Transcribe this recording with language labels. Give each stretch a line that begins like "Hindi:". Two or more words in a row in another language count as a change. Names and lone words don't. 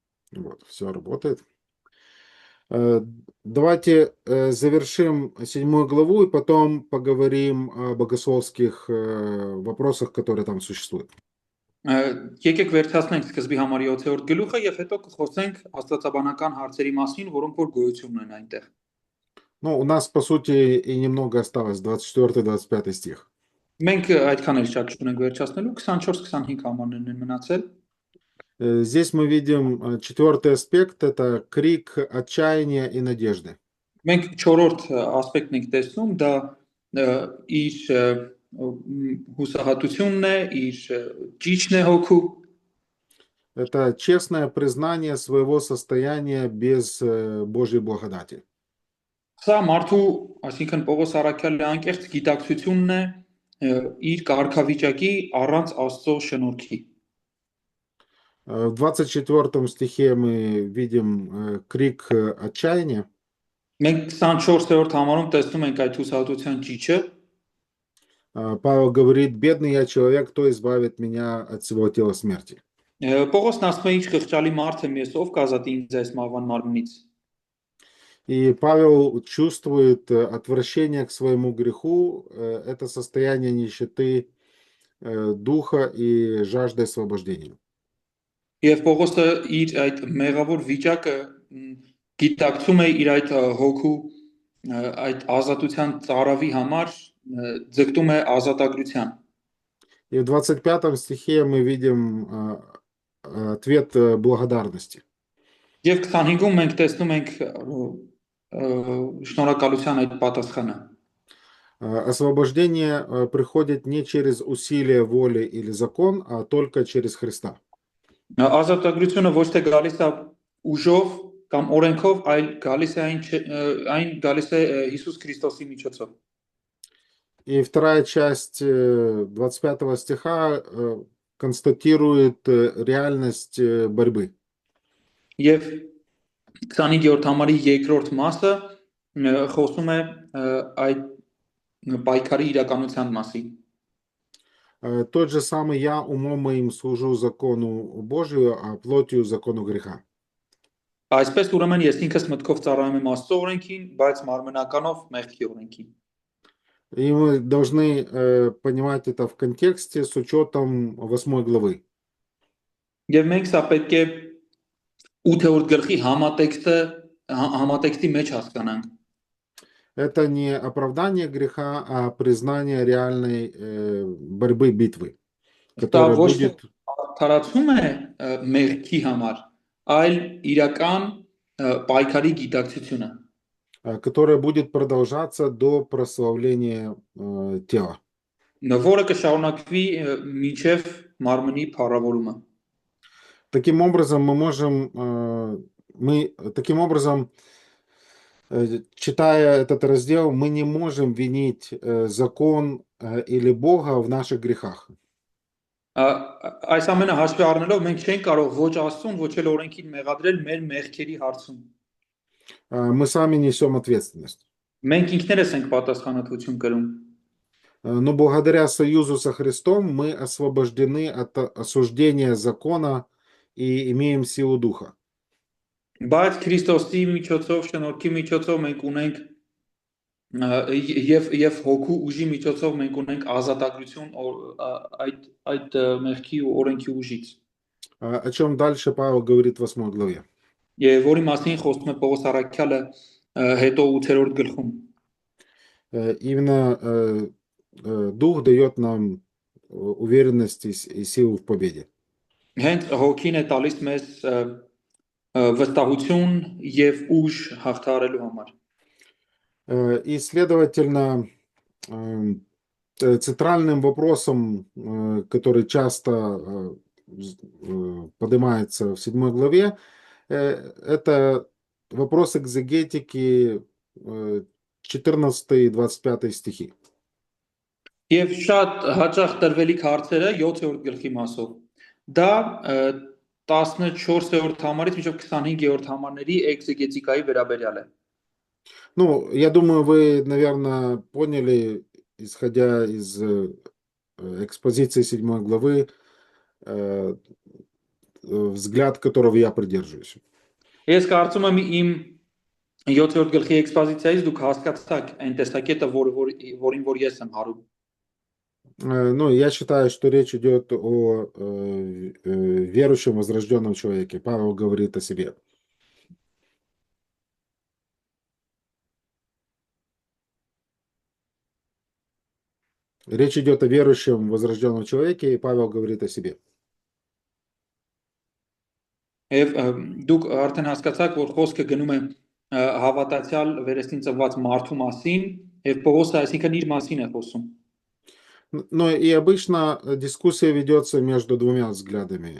Russian: Вот, все работает. Э, Давайте завершим 7 главу и потом поговорим о богословских вопросах, которые там существуют.
Armenian: Եկեք վերջացնենք սկզբի համար 7-րդ գլուխը եւ հետո կխոսենք աստվածաբանական հարցերի մասին, որոնք որ գոյություն ունեն այնտեղ։
Russian: Ну, у нас, по сути, и немного осталось, 24-25 стих.
Armenian: Մենք այդքան էլ շատ չունենք վերջացնելու, 24-25 համարներն են մնացել։
Russian: Здесь мы видим 4-й аспект, это крик отчаяния и надежды.
Armenian: Մենք 4-րդ ասպեկտն ենք տեսնում, դա իր հուսահատությունն է, իր ճիճն է հոգու։
Russian: Это честное признание своего состояния без Божьей благодати.
Armenian: Սա մարդու, այսինքն Պողոս Առաքյալի անկեղծ գիտակցությունն է իր կարգավիճակի առանց Աստծո շնորհքի։
Russian: В 24 стихе мы видим крик отчаяния.
Armenian: Մենք 24-րդ համարում տեսնում ենք այդ հուսահատության ճիճը։
Russian: Павел говорит: «Бедный я человек, кто избавит меня от всего тела смерти».
Armenian: Պողոսն ասում է, ինչ խղճալի մարդ եմ ես, ով կազատի ինձ այս մահվան մարմնից։
Russian: И Павел чувствует отвращение к своему греху, это состояние нищеты духа и жажды освобождения.
Armenian: Եվ Պողոսը իր այդ մեղավոր վիճակը գիտակցում է իր այդ հոգու այդ ազատության ծարավի համար, ձգտում է ազատագրության։
Russian: И в 25 стихе мы видим ответ благодарности.
Armenian: Եվ 25-ում մենք տեսնում ենք շնորհակալության այդ պատասխանը։
Russian: Освобождение приходит не через усилие воли или закон, а только через Христа.
Armenian: Ազատագրությունը ոչ թե գալիս է ուժով կամ օրենքով, այլ գալիս է այն գալիս է Հիսուս Քրիստոսի միջոցով։
Russian: И вторая часть 25 стиха констатирует реальность борьбы.
Armenian: Եվ 25-րդ համարի երկրորդ մասը խոսում է այդ պայքարի իրականության մասին։
Russian: Тот же самый я умом моим служу закону Божию, а плотью закону греха.
Armenian: Այսպես ուրեմն ես ինքս մտքով ծառայում եմ Աստծո օրենքին, բայց մարմնականով մեղքի օրենքին։
Russian: И мы должны понимать это в контексте с учетом 8 главы.
Armenian: Եվ մենք սա պետք է 8-րդ գլխի համատեքստի մեջ հասկանանք։
Russian: Это не оправдание греха, а признание реальной борьбы, битвы, которая будет...
Armenian: Արդարացում է մեղքի համար, այլ իրական պայքարի գիտակցությունը,
Russian: которая будет продолжаться до прославления тела.
Armenian: Որը կշարունակվի մինչև մարմնի փառավորումը։
Russian: Таким образом, читая этот раздел, мы не можем винить закон или Бога в наших грехах.
Armenian: Այս ամենը հաշվի առնելով մենք չենք կարող ոչ Աստծուն, ոչ էլ օրենքին մեղադրել մեր մեղքերի հարցում։
Russian: Мы сами несем ответственность.
Armenian: Մենք ինքներս ենք պատասխանատվություն կրում։
Russian: Но благодаря союзу со Христом мы освобождены от осуждения закона и имеем силу духа.
Armenian: Բայց Քրիստոսի միջոցով, շնորհքի միջոցով մենք ունենք եւ հոգու ուժի միջոցով մենք ունենք ազատագրություն այդ մեղքի ու օրենքի ուժից։
Russian: О чем дальше Павел говорит в 8 главе.
Armenian: Եվ որի մասին խոսում է Պողոս Առաքյալը հետո 8-րդ գլխում։
Russian: Именно Дух дает нам уверенность и силу в победе.
Armenian: Հենց հոգին է տալիս մեզ վստահություն եւ ուժ հաղթահարելու համար։
Russian: И, следовательно, центральным вопросом, который часто поднимается в 7 главе, это вопрос экзегетики 14 и 25 стихи.
Armenian: Եվ շատ հաճախ տրվելիք հարցերը 7-րդ գլխի մասով։ Դա 14-րդ համարից մինչև 25-րդ համարների էքզեգետիկայի վերաբերյալ է։
Russian: Ну, я думаю, вы, наверное, поняли, исходя из экспозиции 7 главы, взгляд, которого я придерживаюсь.
Armenian: Ես կարծում եմ իմ 7-րդ գլխի էքսպոզիցիայից դուք հասկացաք այն տեսակետը, որին որ ես եմ հարում։
Russian: Ну, я считаю, что речь идет о верующем возрожденном человеке. Павел говорит о себе. Речь идет о верующем возрожденном человеке, и Павел говорит о себе.
Armenian: Եվ դուք արդեն հասկացաք, որ խոսքը գնում է հավատացյալ վերստին ծնված մարդու մասին, եւ Պողոսը այսինքն իր մասին է խոսում։
Russian: Но и обычно дискуссия ведется между двумя взглядами.